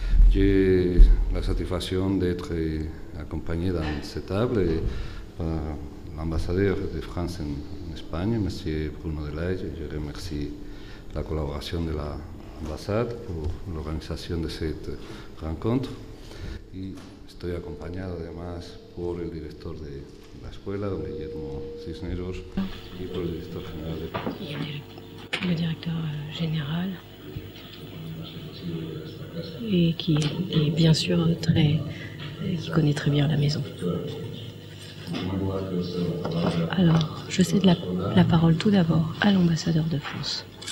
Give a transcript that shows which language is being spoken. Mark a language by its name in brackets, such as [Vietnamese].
[French] J'ai la satisfaction d'être accompagné dans cette table par l'ambassadeur de France en Espagne, M. Bruno Delage. Je remercie la collaboration de l'ambassade pour l'organisation de cette rencontre. [Spanish] Y estoy acompañado además por el director de la escuela, don Guillermo Cisneros, y por el director general [French] le directeur général, et qui est bien sûr qui connaît très bien la maison. Alors, je cède la parole tout d'abord à l'ambassadeur de France.